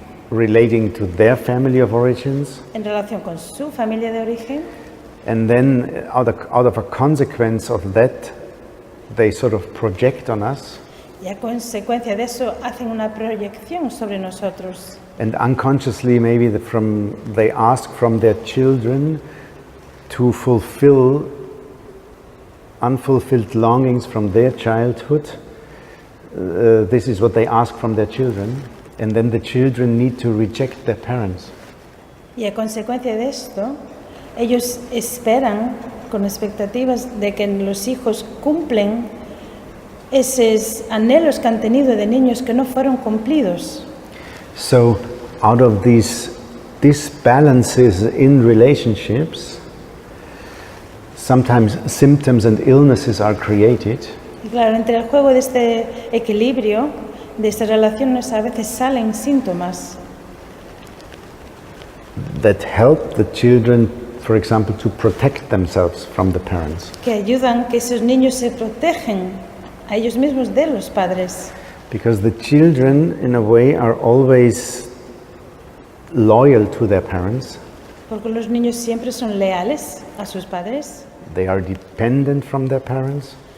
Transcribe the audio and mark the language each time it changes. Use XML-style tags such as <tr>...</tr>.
<en>relating to their family of origins,</en> <es>en relación con su familia de origen,</es> <en>and then out of a consequence of that, they sort of project on us,</en> <es>y a consecuencia de eso hacen una proyección sobre nosotros.</es> <en>and unconsciously maybe they ask from their children to fulfill unfulfilled longings from their childhood. This is what they ask from their children, and then the children need to reject their parents.</en> <es>Y a consecuencia de esto, ellos esperan con expectativas de que los hijos cumplen esos anhelos que han tenido de niños que no fueron cumplidos.</es> <en>So, out of these disbalances in relationships, sometimes symptoms and illnesses are created.</en> <es>Y claro, entre el juego de este equilibrio, de estas relaciones, a veces salen síntomas</es> <en>that help the children, for example, to protect themselves from the parents.</en> <es>que ayudan que esos niños se protegen a ellos mismos de los padres.</es> <en>Because the children, in a way, are always loyal to their parents.</en> <es>Porque los niños siempre son leales a sus padres,</es> <en>They are dependent from their parents.</en>